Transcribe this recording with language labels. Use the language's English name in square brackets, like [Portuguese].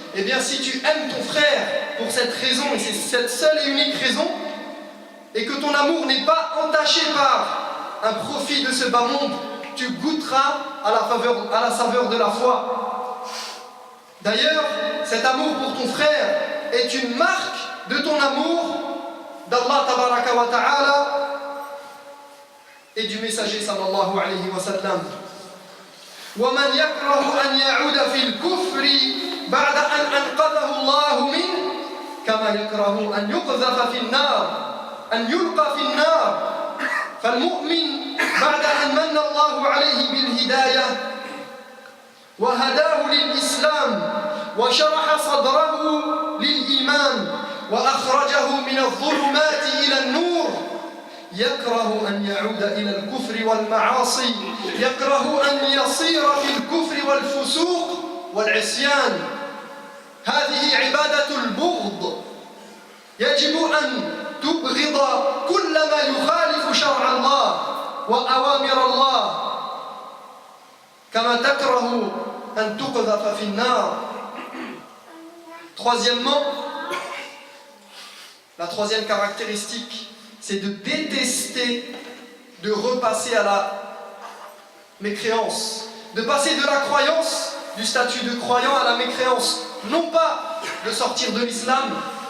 [French] eh bien si tu aimes ton frère pour cette raison, et c'est cette seule et unique raison, et que ton amour n'est pas entaché par un profit de ce bas monde, tu goûteras à la saveur de la foi. D'ailleurs, cet amour pour ton frère est une marque de ton amour d'Allah tabaraka wa ta'ala et du messager sallallahu alayhi wa sallam. [Arabic] وَمَنْ يَكْرَهُ أَنْ يَعُودَ فِي الْكُفْرِ بَعْدَ أَنْ أَنْقَذَهُ اللَّهُ مِنْهُ كَمَا يَكْرَهُ أَنْ يُقْذَفَ في النار أن يلقى في النار فالمؤمن بعد أن من الله عليه بالهداية وهداه للإسلام وشرح صدره للإيمان وأخرجه من الظلمات إلى النور يكره أن يعود إلى الكفر والمعاصي يكره أن يصير في الكفر والفسوق والعصيان. هذه عبادة البغض، يجب أن تبغض كل ما يخالف شرع الله وأوامر الله كما تكره أن تقذف في النار. [French] Troisièmement, la troisième caractéristique, c'est de détester, de repasser à la mécréance, de passer de la croyance, du statut de croyant à la mécréance, non pas de sortir de l'islam,